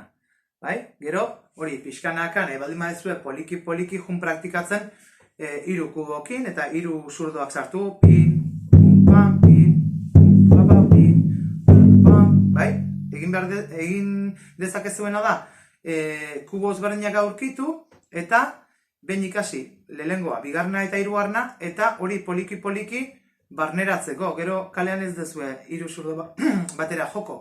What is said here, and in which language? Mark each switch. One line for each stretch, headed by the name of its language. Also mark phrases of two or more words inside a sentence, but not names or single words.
Basque: Bai? Gero, hori pixkanakan, baldin badezue poliki jun praktikatzen 3 kubokin eta 3 zurdoak sartu, pin, pum, pam, pin, pum, papa, pin, pum, pam, bai? Egin dezakezuena da, kubo ezberdinak aurkitu eta behin ikasi lehengoa, bigarna eta 3. Eta hori poliki barneratzeko, gero kalean ez dezue 3 zurdo batera joko.